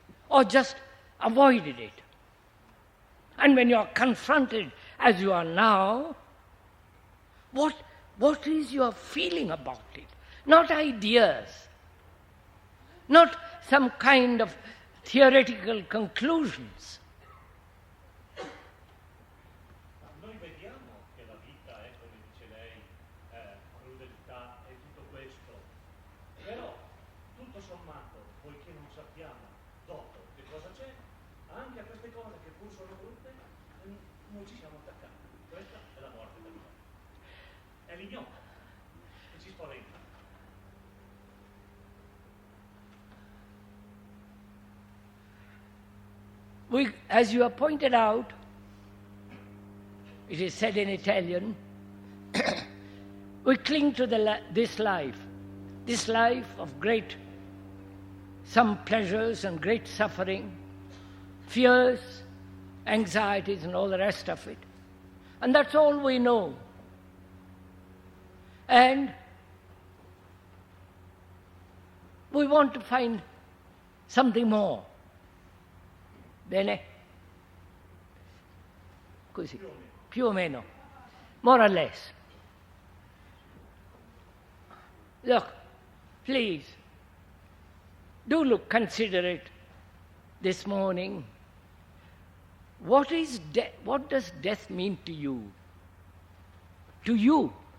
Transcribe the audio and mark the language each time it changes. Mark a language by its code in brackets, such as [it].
[en] Or just avoided it? And when you are confronted, as you are now, what is your feeling about it? Not ideas, not some kind of theoretical conclusions. [it] Noi vediamo che la vita è, come dice lei, crudeltà e tutto questo, però tutto sommato, poiché non sappiamo dopo che cosa c'è, anche a queste cose che pur sono brutte, noi ci siamo attaccati. Questa è la morte dell'uomo. È l'ignoto che ci spaventa. [en] As you have pointed out, it is said in Italian, we cling to this life of great, some pleasures and great suffering, fears, anxieties and all the rest of it. And that's all we know. And we want to find something more. [it] Bene? Così, più o meno, [en] more or less. Look, please, consider it this morning. What does death mean to you? To you?